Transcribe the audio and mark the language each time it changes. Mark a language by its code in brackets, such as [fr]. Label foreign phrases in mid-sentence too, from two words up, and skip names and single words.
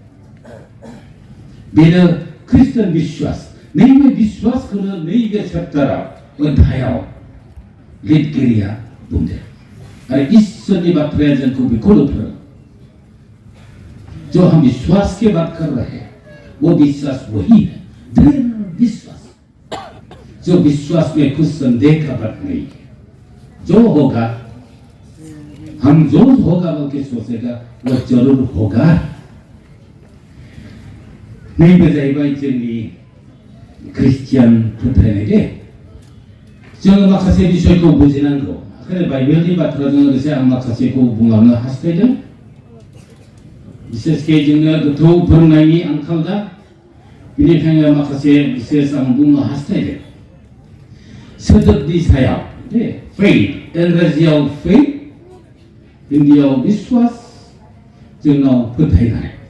[brx] बेनो ख्रिस्टान बिश्वास नैबे बिश्वासखौनो नैबे चेप्टाराव अध्यायाव लिरगिरिया बुंदों आरो ईश्वरनि बाथ्राया जोंखौ बेखौनो फोरोङो [hi] जो हम विश्वास की बात कर रहे हैं वो विश्वास वही है दृढ़ विश्वास जो विश्वास में कुछ संदेह का बात नहीं है जो होगा हम जो होगा बल्कि सोचेगा वो जरूर होगा [brx] नहीं जाहैबाय जोंनि ख्रिस्टियान फोथायनाय दे जोङो माखासे बिषयखौ बुजिनांगौ ओंखायनो बाइबेलनि बाथ्राजों लोगोसे आं माखासेखौ बुंलांनो हास्थायदों बिसेसके जोंनो गोथौ फोरोंनायनि आंखाल दा बेनिखायनो माखासे बिसेस आं बुंनो हास्थायदों सोदोबनि सायाव [en] the faith [brx] इंराजियाव फेथ हिन्दीयाव बिश्वास जोंनाव फोथायनाय